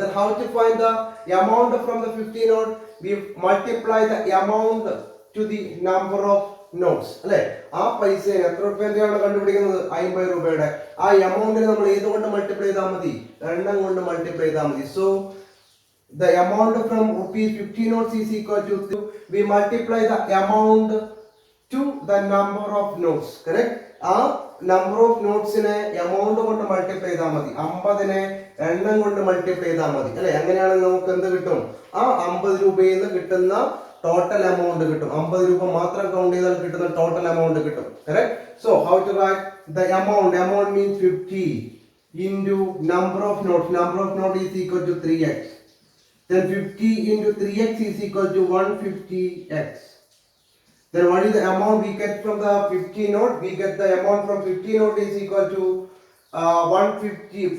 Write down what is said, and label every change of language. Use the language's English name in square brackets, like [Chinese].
[English] Then how to find the amount from the 50 note? We multiply the amount to the number of notes. [Malayalam] അല്ലേ, ആ പൈസ എത്ര രൂപയാണ് കണ്ടുപിടിക്കുന്നത്? 50 രൂപയുടെ. ആ എമൗണ്ടിനെ നമ്മൾ ഏതുകൊണ്ട് മൾട്ടിപ്ലൈ ചെയ്താൽ മതി? എണ്ണം കൊണ്ട് മൾട്ടിപ്ലൈ ചെയ്താൽ മതി. [English] So the amount from rupees 50 notes is equal to, we multiply the amount to the number of notes. Correct? [Malayalam] ആ നമ്പർ ഓഫ് നോട്ട്സിനെ എമൗണ്ട് കൊണ്ട് മൾട്ടിപ്ലൈ ചെയ്താൽ മതി. 50നെ എണ്ണം കൊണ്ട് മൾട്ടിപ്ലൈ ചെയ്താൽ മതി. അല്ലെ, അങ്ങനെയാണെങ്കിൽ നമുക്ക് എന്ത് കിട്ടും? ആ 50 രൂപയിൽ നിന്ന് കിട്ടുന്ന ടോട്ടൽ എമൗണ്ട് കിട്ടും. 50 രൂപ മാത്രം കൗണ്ട് ചെയ്താൽ കിട്ടുന്ന ടോട്ടൽ എമൗണ്ട് കിട്ടും. [English] Correct? So how to write the amount? Amount means 50 into number of notes. Number of notes is equal to 3x. Then 50 into 3x is equal to 150x. Then what is the amount we get from the 50 note? We get the amount from 50 note is equal to 150.